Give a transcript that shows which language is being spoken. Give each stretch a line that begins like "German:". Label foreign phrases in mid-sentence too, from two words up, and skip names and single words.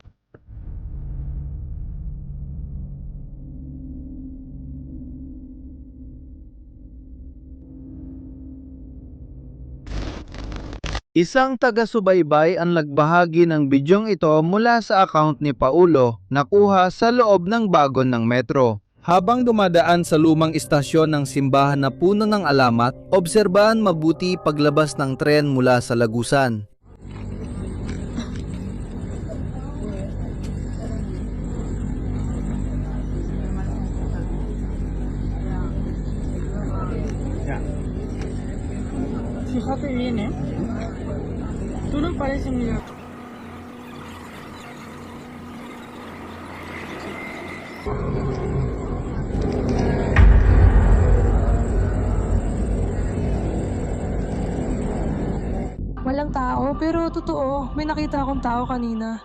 Filipino: Isang taga-subaybay ang nagbahagi ng bidyong ito mula sa account ni Paulo na kuha sa loob ng bagon ng metro. Habang dumadaan sa lumang istasyon ng simbahan na puno ng alamat, obserbahan mabuti paglabas ng tren mula sa Lagusan.
Spanish: Fíjate bien, ¿eh? Tú no pareces muy...
Filipino: Walang tao, pero totoo, may nakita akong tao kanina.